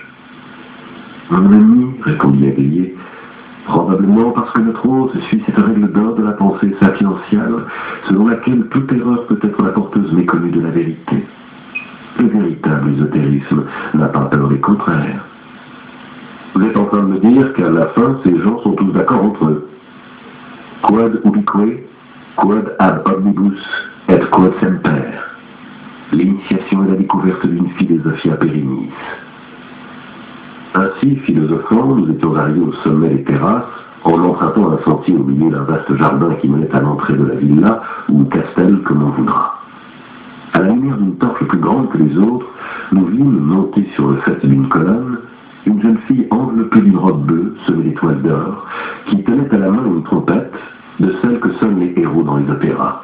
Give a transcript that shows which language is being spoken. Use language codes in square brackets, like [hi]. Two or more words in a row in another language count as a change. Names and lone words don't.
[fr] Mon ami, répondit Aglier, probablement parce que notre hôte suit cette règle d'or de la pensée sapientiale, selon laquelle toute erreur peut être la porteuse méconnue de la vérité. Le véritable ésotérisme n'a pas peur des contraires. Vous êtes en train de me dire qu'à la fin, ces gens sont tous d'accord entre eux. [la] Quod ubique, quod ab omnibus, et quod semper. [fr] L'initiation et la découverte d'une [la] philosophia perennis. [fr] Ainsi, philosophant, nous étions arrivés au sommet des terrasses, en empruntant un sentier au milieu d'un vaste jardin qui menait à l'entrée de la villa, ou castel, comme on voudra. À la lumière d'une torche plus grande que les autres, nous vîmes monter sur le faîte d'une colonne une jeune fille enveloppée d'une robe bleue, semée d'étoiles d'or, qui tenait à la main une trompette, de celle que sonnent les héros dans les opéras.